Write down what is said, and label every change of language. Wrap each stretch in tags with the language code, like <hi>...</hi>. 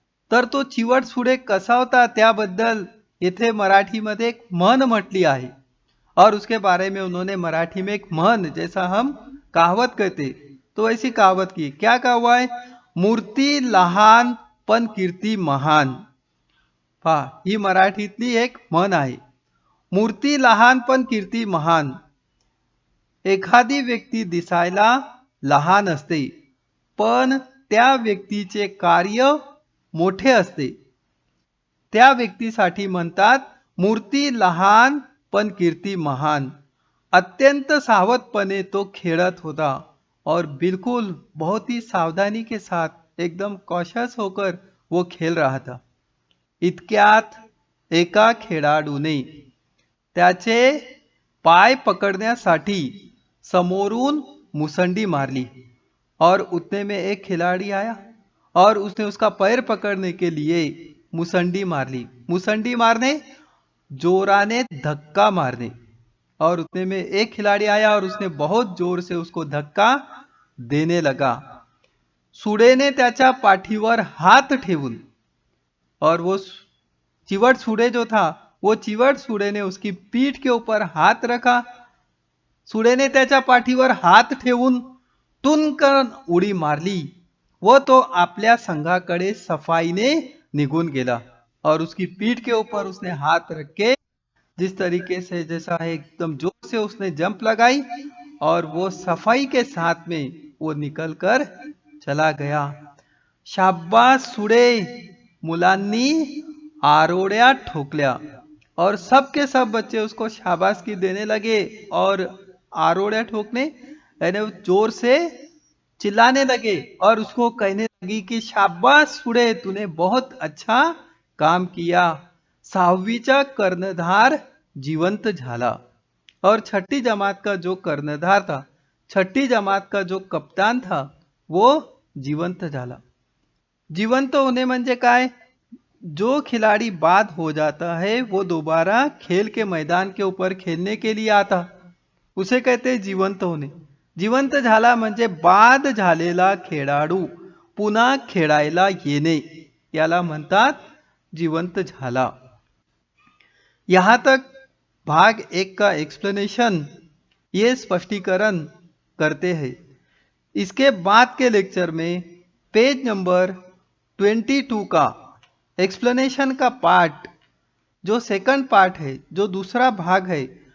<mr>तर तो चिवट सुडे कसा होता त्याबद्दल येथे मराठीमध्ये एक म्हण म्हटली आहे</mr> <hi>और उसके बारे में उन्होंने मराठी में एक म्हण, जैसा हम कहावत कहते तो ऐसी कहावत की. क्या कहा हुआ है,</hi> <mr>मूर्ती लहान पण कीर्ती महान. पहा, ही मराठीतली एक म्हण आहे. मूर्ती लहान पण कीर्ती महान. एखादी व्यक्ती दिसायला लहान असते पण त्या व्यक्तीचे कार्य मोठे असते. त्या व्यक्तीसाठी म्हणतात मूर्ती लहान पण कीर्ती महान. अत्यंत सावधपणे तो खेळत होता</mr> <hi>और बिल्कुल बहुत ही सावधानी के साथ एकदम कॉशियस होकर वो खेल रहा था.</hi> <mr>इतक्यात एका खेळाडूने त्याचे पाय पकड़ण्यासाठी समोरून मुसंडी मारली</mr> <hi>और उतने में एक खिलाड़ी आया और उसने उसका पैर पकड़ने के लिए मुसंडी मार ली. मुसंडी मारने, जोराने धक्का मारने, और उतने में एक खिलाड़ी आया और उसने बहुत जोर से उसको धक्का देने लगा.</hi> <mr>सुडेने त्याच्या पाठीवर हात ठेवून,</mr> <hi>और वो चिवट सुडे जो था वो चिवट सुडे ने उसकी पीठ के ऊपर हाथ रखा.</hi> <mr>सुडेने त्याच्या पाठीवर हात ठेवून टुनकन उडी मारली.</mr> <hi>वो तो</hi> <mr>आपल्या संघाकडे सफाईने निघून गेला</mr> <hi>और उसकी पीठ के ऊपर उसने हाथ रख के जिस तरीके से, जैसा है एकदम जोर से उसने जंप लगाई और वो सफाई के साथ में वो निकल कर चला गया. शाबाश सुडे,</hi> <mr>मुलांनी आरोड्या ठोकल्या</mr> <hi>और सब के सब बच्चे उसको शाबाशी देने लगे और आरोड्या ठोकने यानी जोर से चिल्लाने लगे और उसको कहने लगी कि शाबाश सुडे, तूने बहुत अच्छा काम किया.</hi> <mr>सहावीचा कर्णधार जिवंत झाला</mr> <hi>और छठी जमात का जो कर्णधार था, छठी जमात का जो कप्तान था, वो जिवंत झाला. जिवंत होने</hi> <mr>म्हणजे काय,</mr> <hi>जो खिलाड़ी बाद हो जाता है वो दोबारा खेल के मैदान के ऊपर खेलने के लिए आता, उसे कहते हैं जिवंत होणे.</hi> <mr>जिवंत झाला म्हणजे बाद झालेला खेळाडू पुन्हा खेळायला येणे, याला म्हणतात जिवंत झाला.</mr> <hi>यहाँ तक भाग 1 का एक्सप्लेनेशन, ये स्पष्टीकरण करते हैं. इसके बाद के लेक्चर में पेज नंबर 22 का एक्सप्लेनेशन का पार्ट, जो सेकंड पार्ट है, जो दूसरा भाग है,</hi>